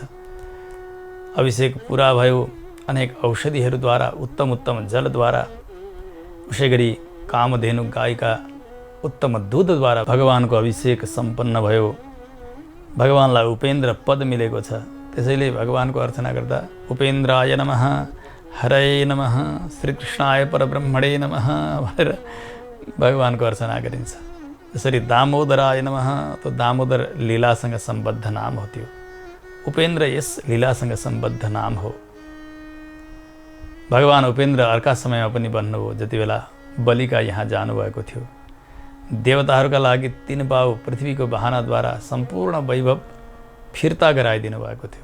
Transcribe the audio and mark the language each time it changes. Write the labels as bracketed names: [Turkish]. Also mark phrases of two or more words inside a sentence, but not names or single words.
[Nepali] अभिषेक पुरा भयो। अनेक औषधिहरूद्वारा, उत्तम उत्तम जलद्वारा, उसै गरी कामधेनु गाईका उत्तम दूधद्वारा भगवानको अभिषेक सम्पन्न भयो। भगवानलाई उपेन्द्र पद मिलेको छ। त्यसैले भगवानको अर्चना गर्दा [Sanskrit] उपेन्द्राय नमः, हरये नमः, श्रीकृष्णाय परब्रह्मणे नमः [Nepali] भनेर भगवानको अर्चना गरिन्छ। जसरी [Sanskrit] दामोदराय नमः, [Nepali] तो दामोदर लीलासँग सम्बद्ध नाम हो त्यो। उपेन्द्र यस लीलासँग सम्बद्ध नाम हो। भगवान उपेन्द्र अर्का समयमा पनि भन्नुभयो, जति बेला बलिका यहाँ जानुभएको थियो। देवताहरूका लागि 3 पाउ पृथ्वीको बहानाद्वारा सम्पूर्ण वैभव फिर्ता गराइदिनु भएको थियो।